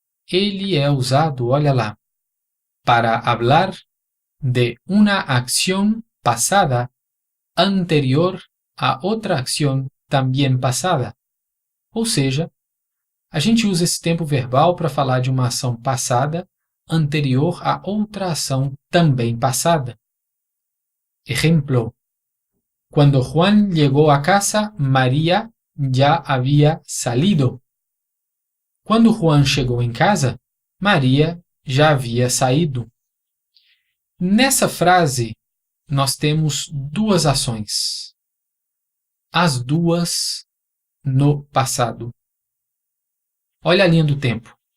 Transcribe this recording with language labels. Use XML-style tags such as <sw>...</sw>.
<pt>Ele é usado, olha lá,</pt> <es>para hablar de una acción pasada anterior a</es> <pt>outra acción também passada. Ou seja, a gente usa esse tempo verbal para falar de uma ação passada anterior a outra ação também passada.</pt> <es>Ejemplo: Cuando Juan llegó a casa, María ya había salido.</es> <pt>Quando Juan chegou em casa, Maria já havia saído. Nessa frase, nós temos duas ações. As duas no passado. Olha a linha do tempo.</pt>